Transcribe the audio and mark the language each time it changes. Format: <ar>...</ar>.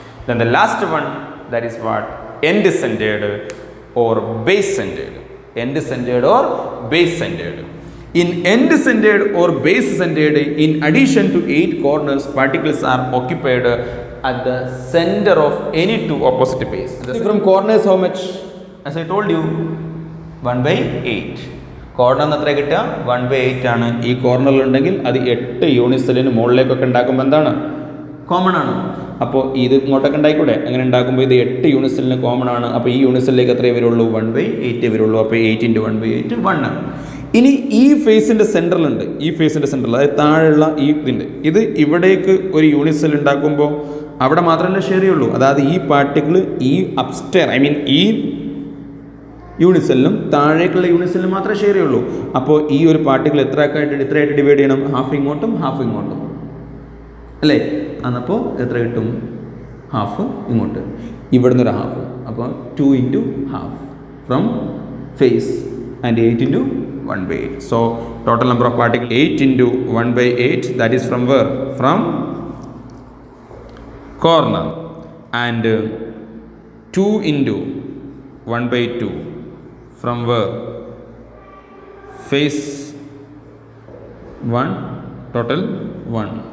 <en>Then the last one, that is what? End centered or base centered. End centered or base centered. In end centered or base centered, in addition to 8 corners, particles are occupied at the center of any two opposite faces. From corners how much? As I told you, 1/8.</en> <ml>Corner എത്ര കിട്ടുക? 1/8 ആണ്. ഈ കോർണറിൽ ഉണ്ടെങ്കിൽ അത് 8 യൂണിസെല്ലിന് മുകളിലേക്കൊക്കെ ഉണ്ടാക്കുമ്പോൾ എന്താണ്? Common ആണ്. അപ്പോൾ ഇത് ഇങ്ങോട്ടൊക്കെ ഉണ്ടായിക്കൂടെ? അങ്ങനെ ഉണ്ടാക്കുമ്പോൾ ഇത് 8 യൂണിസെല്ലിന് കോമൺ ആണ്. അപ്പോൾ ഈ യൂണിസെല്ലിലേക്ക് എത്രയേ വരുള്ളൂ? 1/8 വരുള്ളൂ. അപ്പോൾ 8 into 1/8 1. ഇനി ഈ ഫേസിൻ്റെ സെൻറ്ററിലുണ്ട്, ഈ ഫേസിൻ്റെ സെൻറ്ററിൽ, അതായത് താഴെയുള്ള ഈ ഇത് ഇവിടേക്ക് ഒരു യൂണിസെൽ ഉണ്ടാക്കുമ്പോൾ അവിടെ മാത്രമല്ലേ ഷെയർ ചെയ്യുള്ളൂ. അതായത് ഈ പാർട്ടിക്കിൾ ഈ അപ്സ്റ്റെയർ, ഐ മീൻ ഈ യൂണിസെല്ലും താഴേക്കുള്ള യൂണിസെല്ലും മാത്രമേ ഷെയർ ചെയ്യുള്ളൂ. അപ്പോൾ ഈ ഒരു പാർട്ടിക്കിൾ എത്രയായിട്ട് ഡിവൈഡ് ചെയ്യണം? ഹാഫ് ഇങ്ങോട്ടും ഹാഫ് ഇങ്ങോട്ടും അല്ലേ? അപ്പോൾ എത്ര കിട്ടും? ഹാഫ് ഇങ്ങോട്ട്, ഇവിടുന്ന് ഒരു ഹാഫ്. അപ്പോൾ 2 into half from face and 8 into 1/8.</ml> <en>So total number of particles 8 into 1/8, that is from where? From corner. And 2 into 1/2 from where? Face 1, total 1.</en>